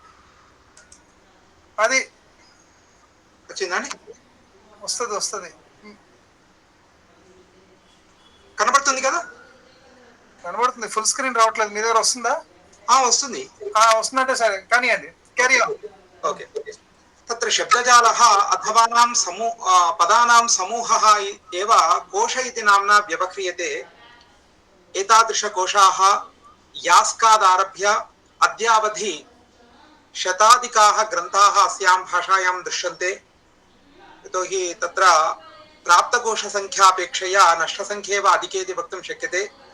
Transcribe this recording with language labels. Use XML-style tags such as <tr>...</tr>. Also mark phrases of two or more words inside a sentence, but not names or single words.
<te>అది వచ్చిందండి వస్తుంది కనబడుతుంది కదా కనబడుతుంది</te> <en>full screen</en> <te>రావట్లేదు మీ దగ్గర వస్తుందా వస్తుంది వస్తుందంటే సరే కానివ్వండి</te> <en>carry on</en> <sa>ఓకే तत्र शब्दजालः अथवानां पदानां समूहः एव कोश इति नाम्ना व्यवह्रियते एतादृशकोशाः यास्कादारभ्य अद्यावधि शताधिकाः ग्रन्थाः अस्यां भाषायां दृश्यन्ते यतोहि तत्र प्राप्तकोशसङ्ख्यापेक्षया नष्टसङ्ख्या एव अधिकेति वक्तुं शक्यते</sa>